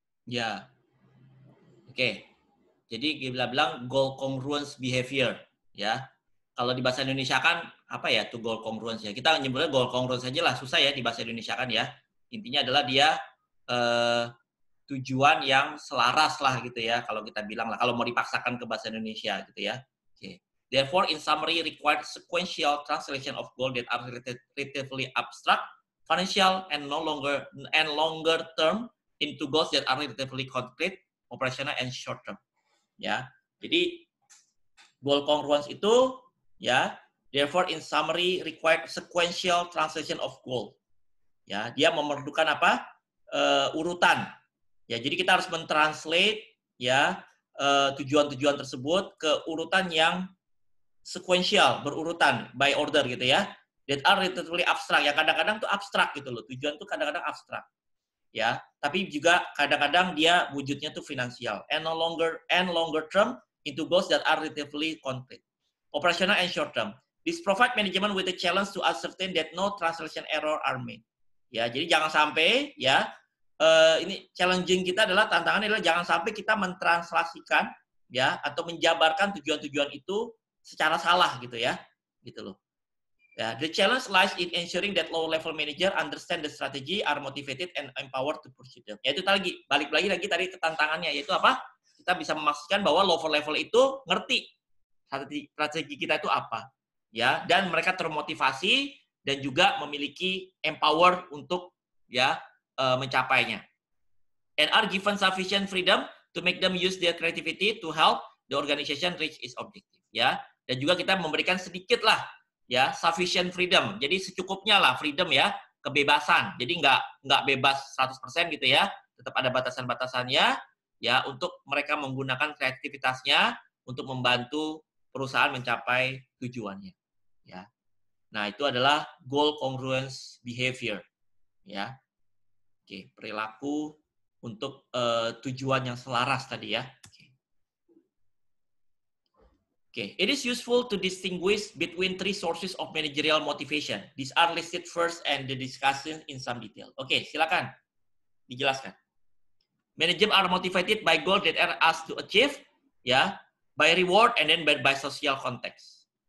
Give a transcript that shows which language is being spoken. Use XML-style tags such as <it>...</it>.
<id>Ya, oke. Jadi kita bilang goal congruence behavior, ya. Kalau di bahasa Indonesia kan apa ya tuh goal congruence ya? Kita nyebutnya goal congruence aja lah, susah ya di bahasa Indonesia kan ya. Intinya adalah dia tujuan yang selaras lah gitu ya, kalau kita bilang lah, kalau mau dipaksakan ke bahasa Indonesia gitu ya. Okay.</id> <en>Therefore, in summary, required sequential translation of goals that are relatively abstract, financial, and longer term into goals that are relatively concrete, operational, and short term.</en> <id>Ya, jadi goal congruence itu ya,</id> <en>therefore, in summary, required sequential translation of goal.</en> <id>Ya, dia memerlukan apa? Urutan. Ya, jadi kita harus mentranslate ya tujuan-tujuan tersebut ke urutan yang sequential, berurutan,</id> <en>by order</en> <id>gitu ya.</id> <en>That are relatively abstract.</en> <id>Ya, kadang-kadang tuh abstrak gitu loh. Tujuan tuh kadang-kadang abstrak. Ya, tapi juga kadang-kadang dia wujudnya tuh finansial.</id> <en>And longer term into goals that are relatively concrete. Operational and short term. This provide management with the challenge to ascertain that no translation error are made.</en> <id>Ya, jadi jangan sampai ya ini challenging kita adalah tantangannya adalah jangan sampai kita mentranslasikan ya atau menjabarkan tujuan-tujuan itu secara salah gitu ya, gitu loh.</id> <en>Ya, the challenge lies in ensuring that low level manager understand the strategy, are motivated and empowered to pursue them.</en> <id>Ya itu tadi balik lagi tadi ke tantangannya, yaitu apa? Kita bisa memastikan bahwa low level itu ngerti strategi kita itu apa, ya, dan mereka termotivasi dan juga memiliki empower untuk ya mencapainya.</id> <en>And are given sufficient freedom to make them use their creativity to help the organization reach its objective.</en> <id>Ya, dan juga kita memberikan sedikit lah ya</id> <en>sufficient freedom.</en> <id>Jadi secukupnya lah freedom ya, kebebasan. Jadi nggak bebas 100% gitu ya. Tetap ada batasan-batasannya ya untuk mereka menggunakan kreativitasnya untuk membantu perusahaan mencapai tujuannya. Ya. Nah, itu adalah goal congruence behavior. Ya. Oke, perilaku untuk tujuan yang selaras tadi ya.</id> <en>Oke, it is useful to distinguish between three sources of managerial motivation. These are listed first and the discussion in some detail.</en> <id>Oke, silakan dijelaskan.</id> <en>Managers are motivated by goals that are asked to achieve, ya, by reward and then by social context.</en>